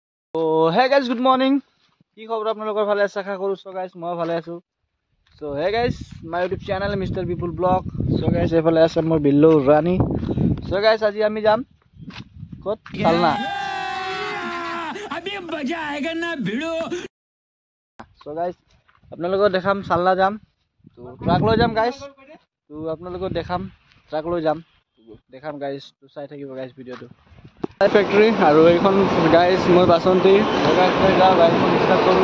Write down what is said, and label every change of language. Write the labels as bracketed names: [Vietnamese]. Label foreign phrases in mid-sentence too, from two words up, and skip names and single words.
[English] Hey guys, good morning. [Assamese] কি খবৰ আপোনালোকৰ ভালে আছে আশা কৰো। [English] so guys [Assamese] মই ভালে আছো। [English] so hey guys my YouTube channel Mister People Vlog. so guys [Assamese] এফালে আছে মোৰ বিল্লু ৰাণী। [English] so guys [Assamese] আজি আমি যাম কত চালনা। [Hindi] अभी मजा आएगा ना भिड़ो। [English] so guys [Assamese] আপোনালোকক দেখাম চালনা যাম। তো ট্ৰাক লৈ যাম গাইস। তো আপোনালোকক দেখাম ট্ৰাক লৈ যাম। দেখাম গাইস তো চাই থাকিব গাইস ভিডিওটো। ফ্যাক্টরি আর এইখন গাইস মই বাসন্তী গাইস লৈ যাও গাড়ীখন স্টার্ট কৰো।